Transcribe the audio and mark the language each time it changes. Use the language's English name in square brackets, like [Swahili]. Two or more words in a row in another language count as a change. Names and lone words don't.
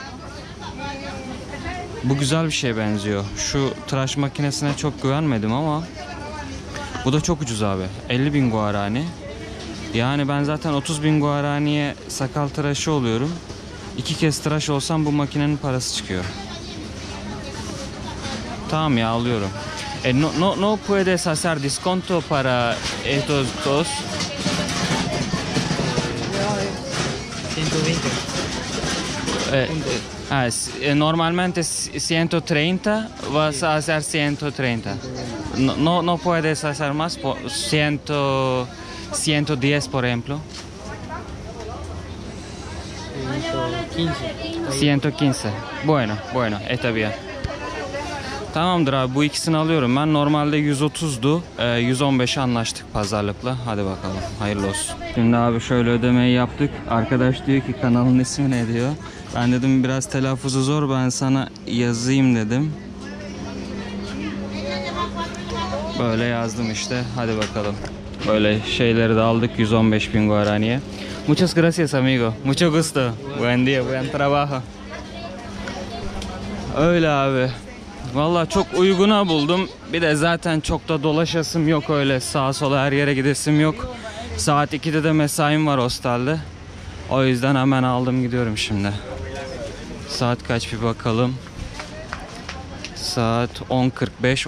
[Turkish] Bu güzel bir şeye benziyor. Şu tıraş makinesine çok güvenmedim ama bu da çok ucuz abi. 50 bin guarani. Yani ben zaten 30 bin guaraniye sakal tıraşı oluyorum. 2 kez tıraş olsam bu makinenin parası çıkıyor. Tamam ya, alıyorum. [Spanish] No puedes hacer desconto para estos dos. 120. Normalmente 130, vas a hacer 130. No puedes hacer más, 110 por ejemplo. 115. Bueno, está bien. [Turkish] Tamamdır abi, bu ikisini alıyorum ben. Normalde 130'du. 115'e anlaştık pazarlıkla. Hadi bakalım, hayırlı olsun. Şimdi abi şöyle ödemeyi yaptık. Arkadaş diyor ki kanalın ismi ne diyor. Ben dedim biraz telaffuzu zor, ben sana yazayım dedim. Böyle yazdım işte. Hadi bakalım. Böyle şeyleri de aldık 115 bin guaraniye. [Spanish] Muchas gracias amigo. Mucho gusto. Buen día, buen trabajo. [Turkish] Öyle abi. Vallahi çok uyguna buldum. Bir de zaten çok da dolaşasım yok, öyle sağa sola her yere gidesim yok. Saat 2'de de mesaim var hostelde. O yüzden hemen aldım, gidiyorum şimdi. Saat kaç bir bakalım. Saat 10:45.